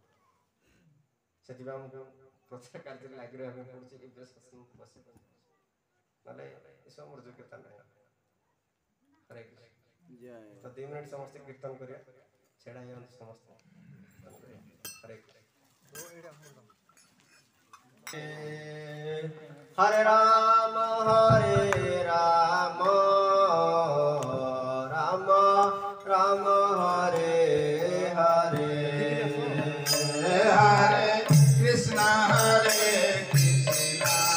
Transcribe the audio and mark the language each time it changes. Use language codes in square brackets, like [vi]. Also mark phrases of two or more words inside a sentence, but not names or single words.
[or] ସେଥିପାଇଁ ଆମକୁ ପ୍ରଚାର କାର୍ଯ୍ୟରେ ଲାଗି ରହିବା ପାଇଁ ପଡ଼ୁଛି, ଏ ବେଶ ବସି ପଡ଼ୁଛି, ନହେଲେ ଏସବୁ ଆମର ଯୋଗ୍ୟତା ନାହିଁ। [sa] हरे कृष्ण। [or] ତ 2 ମିନିଟ୍ ସମସ୍ତେ କୀର୍ତ୍ତନ କରିବା, ଛିଡ଼ା ହେଇଯାଆନ୍ତୁ ସମସ୍ତେ। [sa] हरे कृष्ण। हरे राम राम राम हरे हरे हरे कृष्णा हरे कृष्णा